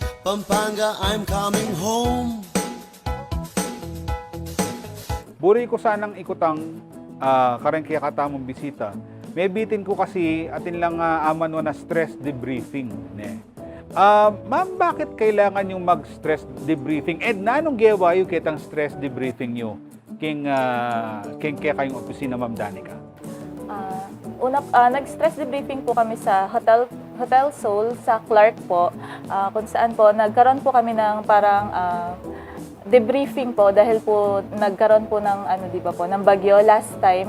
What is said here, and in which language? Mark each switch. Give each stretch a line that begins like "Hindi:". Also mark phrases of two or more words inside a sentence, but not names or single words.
English: Pampanga, I'm coming home.
Pampanga: Buri ko sanang ikutang kareng kaya katamong bisita. May bitin ko kasi atin lang aman na
English: stress debriefing.
Pampanga: Ne.
Filipino: Ma'am, bakit kailangan yung mag-
English: stress debriefing?
Pampanga: And nanong gawa yung kitang
English: stress debriefing
Pampanga: nyo? King kaya kayong opisina, Ma'am Danica?
Filipino: Nag-stress debriefing po kami sa Hotel Seoul sa Clark po, kung saan po nagkaroon po kami ng parang debriefing po dahil po nagkaroon po ng ng bagyo
English: last time.